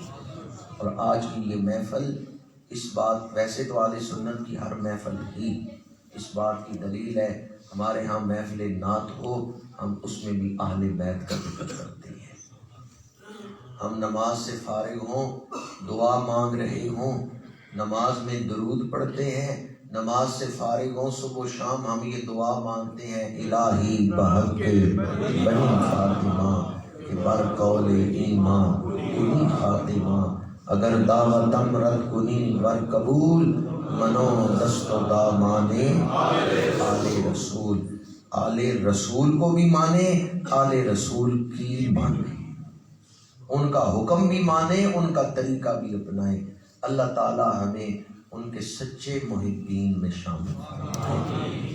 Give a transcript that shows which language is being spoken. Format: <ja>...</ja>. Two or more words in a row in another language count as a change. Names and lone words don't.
<ur>اور آج کی یہ محفل اس بات، ویسے تو اہل سنت کی ہر محفل ہی اس بات کی دلیل ہے، ہمارے ہاں محفل نعت ہو ہم اس میں بھی اہل بیت کا ذکر کرتے ہیں۔ ہم نماز سے فارغ ہوں، دعا مانگ رہے ہوں، نماز میں درود پڑھتے ہیں، نماز سے فارغ ہوں، صبح و شام ہم یہ دعا مانگتے ہیں،</ur> <fa>الہی بحق بنی فاطمہ کہ بر قول ایمان کنی خاتمہ، اگر دعوتم رد کنی ور قبول، منو دست و دامان آل رسول۔</fa> <ur>آل رسول کو بھی مانے، آل رسول کی مانے، ان کا حکم بھی مانیں، ان کا طریقہ بھی اپنائیں۔ اللہ تعالی ہمیں ان کے سچے محبین میں شامل فرمائے۔</ur>